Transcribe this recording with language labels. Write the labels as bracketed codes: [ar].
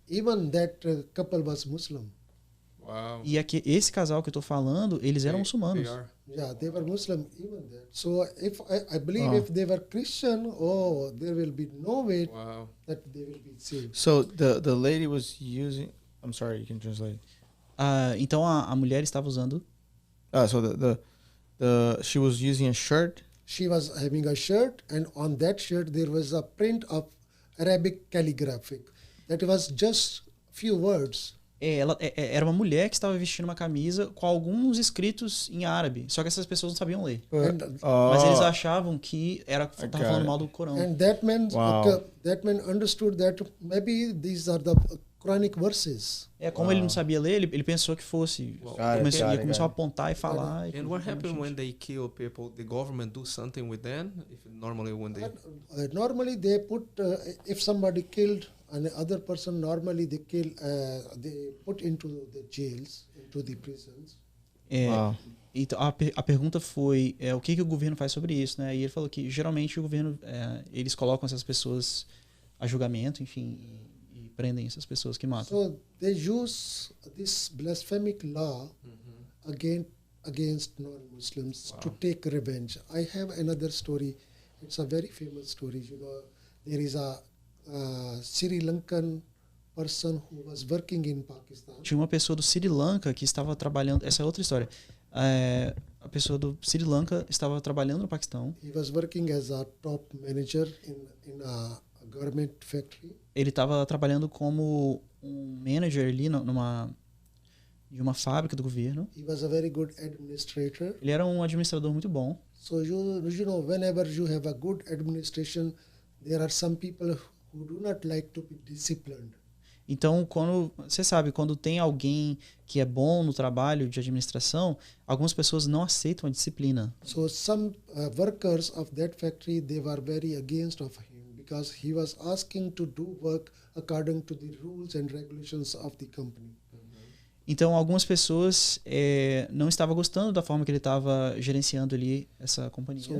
[en] Even that couple was Muslim. Wow. [pt] E esse casal que eu tô falando, eles eram muçulmanos. [en] Yeah, they were Muslim even there. So if I believe if they were Christian, oh, there will be no way that they will be saved. So the lady was using. I'm sorry, you can translate. [pt] Então a mulher estava usando. [en] So she was using a shirt. She was having a shirt, and on that shirt there was a print of Arabic calligraphic. That was just few words. [pt] Ela era uma mulher que estava vestindo uma camisa com alguns escritos em árabe. Só que essas pessoas não sabiam ler. Mas eles achavam que estava falando mal do Corão. [en] And that man understood that maybe these are the Quranic verses. [pt] Como ele não sabia ler, ele pensou que fosse. Começou a apontar e falar. [en] And what happens when they kill people? The government do something with them? Normally they put if somebody killed another person, normally they put into the jails, into the prisons. [pt] Então a pergunta foi o que o governo faz sobre isso, né? E ele falou que geralmente o governo eles colocam essas pessoas a julgamento, enfim, e prendem essas pessoas que matam. [en] So they use this blasphemic law against non-Muslims to take revenge. I have another story. It's a very famous story. You know, there is a Sri Lankan person who was working in Pakistan. [pt] Tinha uma pessoa do Sri Lanka que estava trabalhando. Essa é outra história. A pessoa do Sri Lanka estava trabalhando no Paquistão. [en] He was working as a top manager in a garment factory. [pt] Ele estava trabalhando como um manager ali de uma fábrica do governo. [en] He was a very good administrator. [pt] Ele era um administrador muito bom. [en] So you know, whenever you have a good administration, there are some people who do not like to be disciplined. [pt] Então, quando tem alguém que é bom no trabalho de administração, algumas pessoas não aceitam a disciplina. [en] So some workers of that factory, they were very against of him because he was asking to do work according to the rules and regulations of the company. [pt] Então, algumas pessoas não estavam gostando da forma que ele estava gerenciando ali essa companhia.